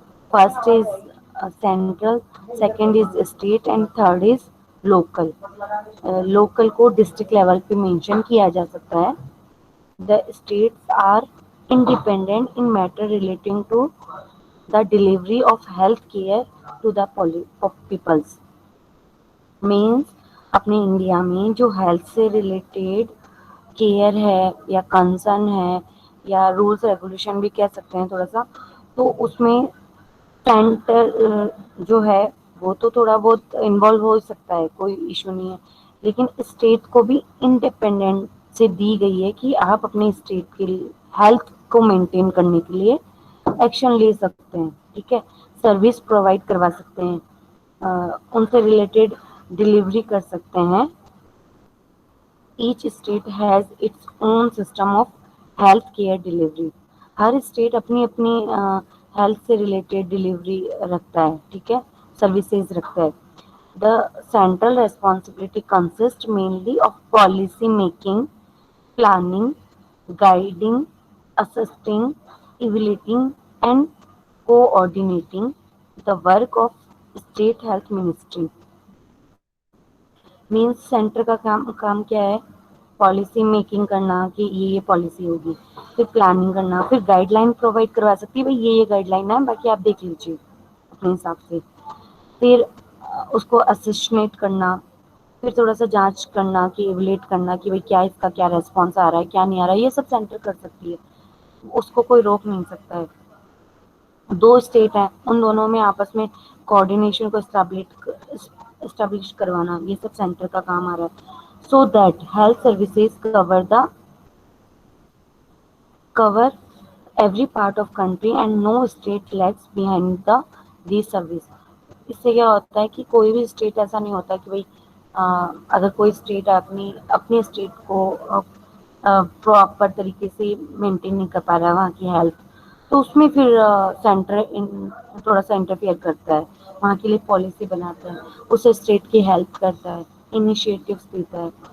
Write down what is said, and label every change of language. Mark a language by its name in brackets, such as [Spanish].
[English] First is central, second is state and third is local. [Hindi] Local को district level पे mention किया जा सकता है. [English] The states are independent in matter relating to the delivery of health care to the peoples. [Hindi] Means अपने India में जो health से रिलेटेड केयर है या कंसर्न है या रूल्स रेगुलेशन भी कह सकते हैं थोड़ा सा, तो उसमें सेंटर जो है वो तो थोड़ा बहुत इन्वॉल्व हो सकता है, कोई इशू नहीं है. लेकिन स्टेट को भी इंडिपेंडेंट से दी गई है कि आप अपने स्टेट के हेल्थ को मेंटेन करने के लिए एक्शन ले सकते हैं. ठीक है, सर्विस प्रोवाइड करवा सकते हैं, उनसे रिलेटेड डिलीवरी कर सकते हैं. [English] Each state has its own system of health care delivery. [Hindi] हर state अपनी अपनी हेल्थ से रिलेटेड डिलीवरी रखता है. ठीक है, सर्विसेज रखता है. [English] The central responsibility consist mainly of policy making, planning, guiding, assisting, evaluating, and coordinating the work of state health ministry. [Hindi] Means centre का काम क्या है? पॉलिसी मेकिंग करना कि ये पॉलिसी होगी, फिर प्लानिंग करना, फिर गाइडलाइन प्रोवाइड करवा सकती है, भाई ये गाइडलाइन है, बाकी आप देख लीजिए अपने हिसाब से. फिर उसको असिस्टेट करना, फिर थोड़ा सा जांच करना कि इवलेट करना कि भाई क्या इसका क्या रेस्पॉन्स आ रहा है, क्या नहीं आ रहा है, ये सब सेंटर कर सकती है, उसको कोई रोक नहीं सकता है. दो स्टेट हैं, उन दोनों में आपस में कोऑर्डिनेशन को एस्टेब्लिश करवाना, ये सब सेंटर का काम आ रहा है. [English] So that health services cover every part of country and no state lags behind these service. [Hindi] इससे क्या होता है कि कोई भी स्टेट ऐसा नहीं होता कि भाई अगर कोई स्टेट अपनी अपने स्टेट को प्रॉपर तरीके से मेंटेन नहीं कर पा रहा है वहाँ की हेल्थ, तो उसमें फिर सेंटर थोड़ा सा इंटरफेयर करता है, वहाँ के लिए पॉलिसी बनाता है, उस स्टेट की हेल्प करता है, इनिशिएटिव्स देता है.